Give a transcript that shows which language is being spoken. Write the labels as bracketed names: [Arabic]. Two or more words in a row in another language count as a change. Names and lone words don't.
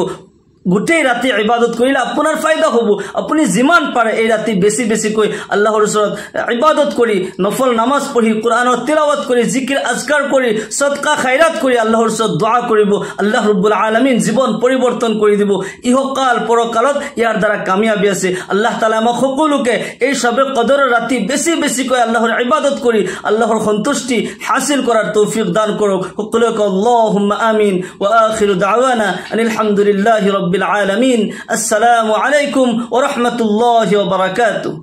[Assamese] গোটেই ৰাতি ইবাদত কৰিলে আপোনাৰ ফায়দা হ'ব। আপুনি যিমান পাৰে এই ৰাতি বেছি বেছিকৈ আল্লাহৰ ওচৰত ইবাদত কৰি, নফল নামাজ পঢ়ি, কোরআনৰ তিলাওয়াত কৰি, জিকিৰ আজকাৰ কৰি, সদকা খায়ৰাত কৰি আল্লাহৰ ওচৰত দোয়া কৰিব। আল্লাহ [Arabic] رب العالمين [Assamese] জীৱন পৰিৱৰ্তন কৰি দিব। ইহকাল পৰকালত ইয়াৰ দ্বাৰা কামিয়াবি আছে। আল্লাহ তাআলা আমাক সকলোকে এই শবে কদৰৰ ৰাতি বেছি বেছিকৈ আল্লাহৰ ইবাদত কৰি আল্লাহৰ সন্তুষ্টি হাসিল কৰাৰ তৌফিক দান কৰক। [Arabic] সকলোকে اللهم آمين. وآخر دعوانا أن الحمد لله رب العالمين. السلام عليكم ورحمة الله وبركاته.